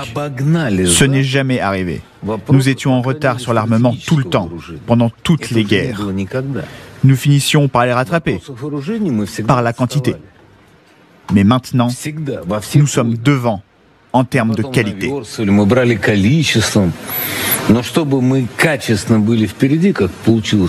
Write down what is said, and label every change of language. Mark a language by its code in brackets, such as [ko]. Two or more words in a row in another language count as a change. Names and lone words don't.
[fr] Ce n'est jamais arrivé. Nous étions en retard sur l'armement tout le temps, pendant toutes les guerres. Nous finissions par les rattraper, par la quantité. Mais maintenant, nous sommes devant en termes de qualité. [ru] Мы брали количеством, но чтобы мы качественно были впереди, как получилось.